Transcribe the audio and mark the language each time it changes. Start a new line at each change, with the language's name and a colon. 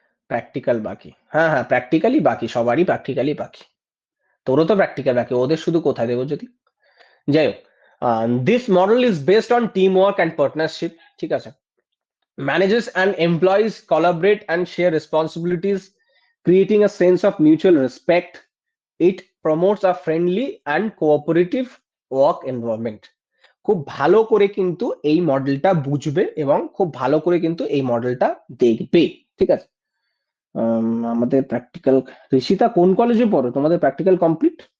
Bangla: Practical বাকি, হ্যাঁ হ্যাঁ, প্র্যাকটিক্যালি বাকি, সবারই প্র্যাকটিক্যালি বাকি। তোরও তো প্র্যাকটিক্যাল বাকি, ওদের শুধু কোথায় দেবো যদি। যাই হোক,
English: this model is based on teamwork and partnership,
Bangla: ঠিক আছে।
English: Managers and employees collaborate and share responsibilities, creating a sense of mutual respect. It promotes a friendly and cooperative work environment.
Bangla: খুব ভালো করে কিন্তু এই মডেলটা বুঝবে এবং খুব ভালো করে কিন্তু এই মডেলটা দেখবে, ঠিক আছে। আমাদের প্র্যাকটিক্যাল, ঋষিতা কোন কলেজে পড়ো? তোমাদের প্র্যাকটিক্যাল কমপ্লিট?